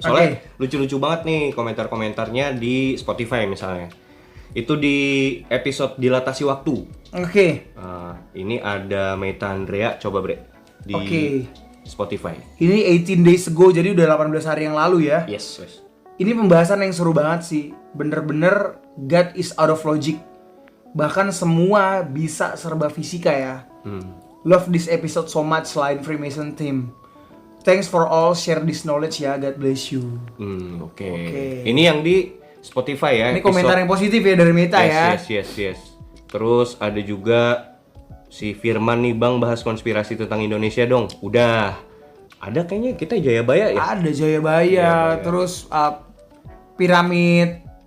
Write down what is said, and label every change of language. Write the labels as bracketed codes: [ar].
[id] Soalnya lucu-lucu banget nih komentar-komentarnya di Spotify misalnya. Itu di episode Dilatasi Waktu. Oke. Ini ada Meta Andrea, coba bre di Spotify. Ini 18 days ago, jadi udah 18 hari yang lalu ya. [en] Yes. [id] Ini pembahasan yang seru banget sih. Bener-bener [en] God is out of logic. [id] Bahkan semua bisa serba fisika ya. [en] Love this episode so much, [id] selain [en] Freemason team. Thanks for all share this knowledge ya, God bless you. [id] Oke. Ini yang di Spotify ya. Ini komentar yang positif ya dari Meta ya. Yes. Terus ada juga si Firman nih, Bang bahas konspirasi tentang Indonesia dong. Udah. Ada kayaknya kita Jayabaya ya? Ada Jayabaya. Terus piramid.